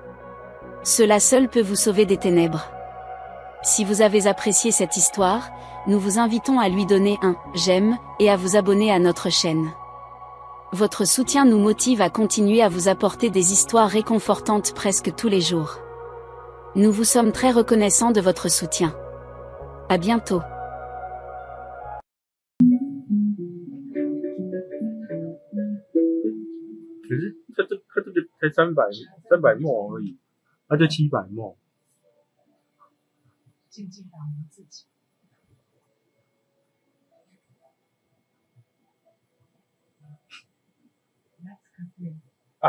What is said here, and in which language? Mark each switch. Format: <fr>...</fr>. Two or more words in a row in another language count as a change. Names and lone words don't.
<fr>Cela seul peut vous sauver des ténèbres. Si vous avez apprécié cette histoire, nous vous invitons à lui donner un « j'aime » et à vous abonner à notre chaîne. Votre soutien nous motive à continuer à vous apporter des histoires réconfortantes presque tous les jours. Nous vous sommes très reconnaissants de votre soutien. À bientôt.</fr> <zh>可是它这个才300墨而已，它就700墨。静静打磨自己。啊，</zh>